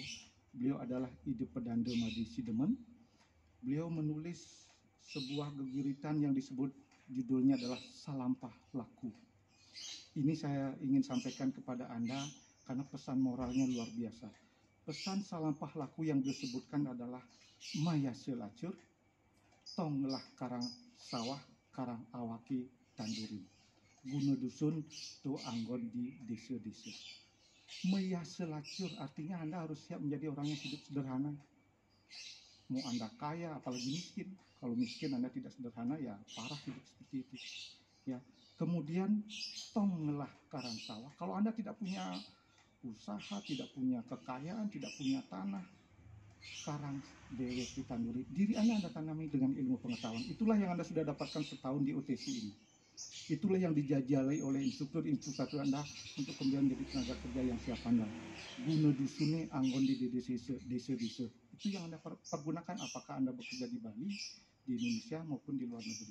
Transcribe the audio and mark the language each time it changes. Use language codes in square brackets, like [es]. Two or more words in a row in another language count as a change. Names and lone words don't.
[id] Beliau adalah Ide Pedanda Madi Sidemen. Beliau menulis sebuah geguritan yang disebut judulnya adalah Salampah Laku. Ini saya ingin sampaikan kepada Anda karena pesan moralnya luar biasa. Pesan Salampah Laku yang disebutkan adalah [ban] Maya Selacur, tonglah karang sawah, karang awaki tandurin. Guna dusun tu anggon [id] di desa-desa. [ban] Maya Selacur [id] artinya Anda harus siap menjadi orang yang hidup sederhana. Mau Anda kaya, apalagi miskin. Kalau miskin Anda tidak sederhana, ya parah hidup seperti itu. Ya. Kemudian [ban] tonglah karang sawah. [id] Kalau Anda tidak punya usaha, tidak punya kekayaan, tidak punya tanah, [ban] karang dewek ditanduri, [id] diri Anda tanami dengan ilmu pengetahuan. Itulah yang Anda sudah dapatkan setahun di OTC ini. Itulah yang dijajali oleh instruktur Anda untuk kemudian menjadi tenaga kerja yang siap pandang. [ban] Guna dusune anggon [id] di desa-desa. Itu yang Anda pergunakan apakah Anda bekerja di Bali, di Indonesia maupun di luar negeri.